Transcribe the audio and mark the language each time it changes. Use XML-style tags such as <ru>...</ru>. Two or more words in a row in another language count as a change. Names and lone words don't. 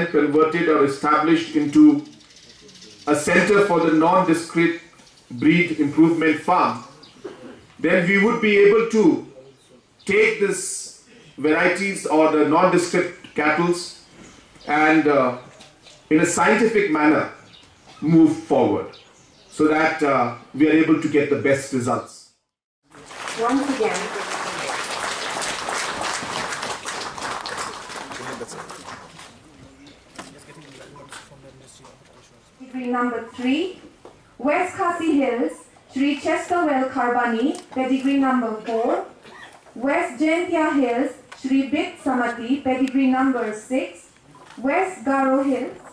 <en>converted or established into a center for the nondescript breed improvement farm, then we would be able to take this varieties or the nondescript cattle and in a scientific manner move forward so that we are able to get the best results. Once again, degree number 3, West Khasi Hills, Sri Chesterwell Kharbani, pedigree number 4, West Jaintia Hills, Sri Bit Samati, pedigree number 6, West Garo Hills,</en>